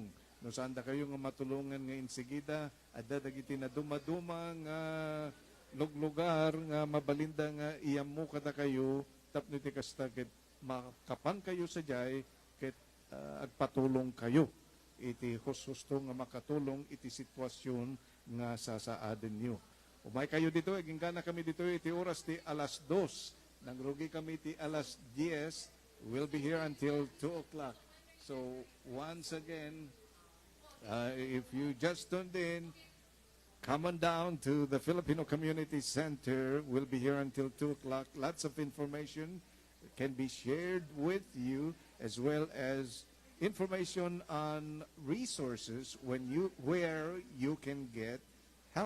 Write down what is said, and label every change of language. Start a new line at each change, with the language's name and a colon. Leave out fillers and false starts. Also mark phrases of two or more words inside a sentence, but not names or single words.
Iloko: No saan da kayo nga matulungan nga insigida, adda dagiti na dumaduma nga luglugar nga mabalinda nga iyam mo kada kayo tapno ti kasta ket makapan kayo sa jay ket agpatulong kayo iti husto nga makatulong iti sitwasyon nga sasaaden nyo. Umay kayo dito, gingana kami dito iti oras ti alas 2. Nangrugi kami ti alas 10.
English: We'll be here until 2 o'clock. So once again, if you just tuned in, come on down to the Filipino Community Center. We'll be here until 2 o'clock. Lots of information can be shared with you, as well as information on resources where you can get help.